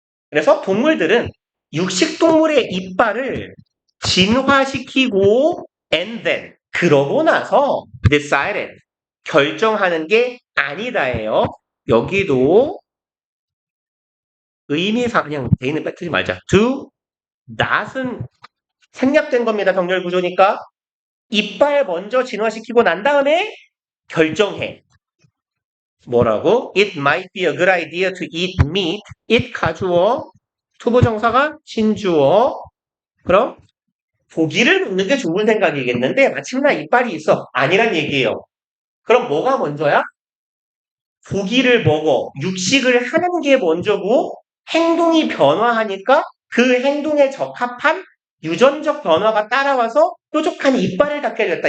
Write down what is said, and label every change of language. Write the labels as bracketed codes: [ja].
[ko] 그래서 동물들은 육식 동물의 이빨을 진화시키고 and then 그러고 나서 decided 결정하는 게 아니다예요. 여기도 의미상 그냥 대인은 뺏지 말자. do not은 생략된 겁니다. 병렬 구조니까 이빨 먼저 진화시키고 난 다음에 결정해. 뭐라고? [en] It might be a good idea to eat meat. [ko] it 가주어, 투부정사가 신주어. 그럼 고기를 먹는 게 좋은 생각이겠는데 마침내 이빨이 있어. 아니란 얘기예요. 그럼 뭐가 먼저야? 고기를 먹어. 육식을 하는 게 먼저고 행동이 변화하니까 그 행동에 적합한 유전적 변화가 따라와서 뾰족한 이빨을 갖게 됐다.